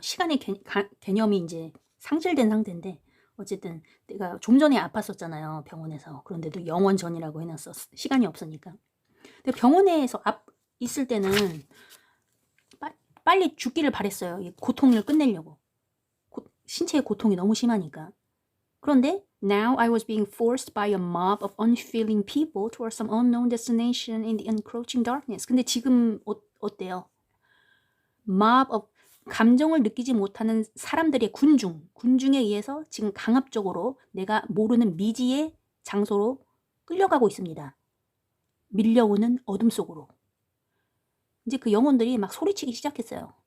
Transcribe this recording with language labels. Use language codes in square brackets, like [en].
[ko] 시간의 개념이 이제 상실된 상태인데, 어쨌든 내가 좀 전에 아팠었잖아요, 병원에서. 그런데도 영원 전이라고 해놨어. 시간이 없으니까. 근데 병원에서 있을 때는 빨리 죽기를 바랬어요. 이 고통을 끝내려고. 신체의 고통이 너무 심하니까. [en] 그런데 now I was being forced by a mob of unfeeling people toward some unknown destination in the encroaching darkness. [ko] 근데 지금 어때요? [en] mob of [ko] 감정을 느끼지 못하는 사람들의 군중에 의해서 지금 강압적으로 내가 모르는 미지의 장소로 끌려가고 있습니다. 밀려오는 어둠 속으로. 이제 그 영혼들이 막 소리치기 시작했어요.